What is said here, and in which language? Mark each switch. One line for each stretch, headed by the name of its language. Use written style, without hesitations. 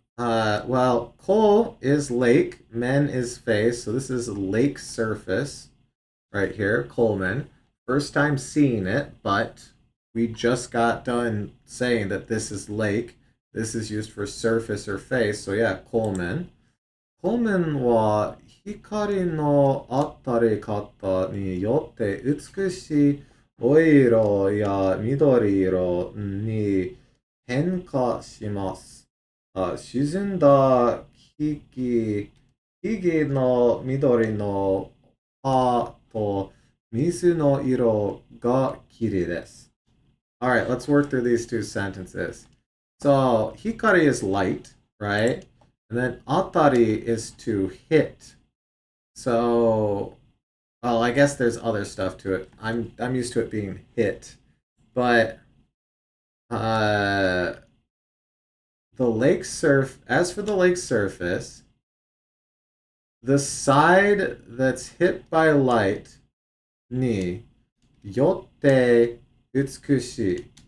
English: Well, Cole is lake, men is face, so this is lake surface right here. Coleman. First time seeing it, but we just got done saying that this is lake. This is used for surface or face, so yeah, Coleman.
Japanese: Coleman は光の当たり方によって美しい青色や緑色に変化します。沈んだ木々の緑の葉と水の色が綺麗です。
English: Alright, let's work through these two sentences. So, hikari is light, right? And then atari is to hit. So, well, I guess there's other stuff to it. I'm used to it being hit. But uh the lake as for the lake surface, the side that's hit by light
Japanese: ni yotte utsukushi.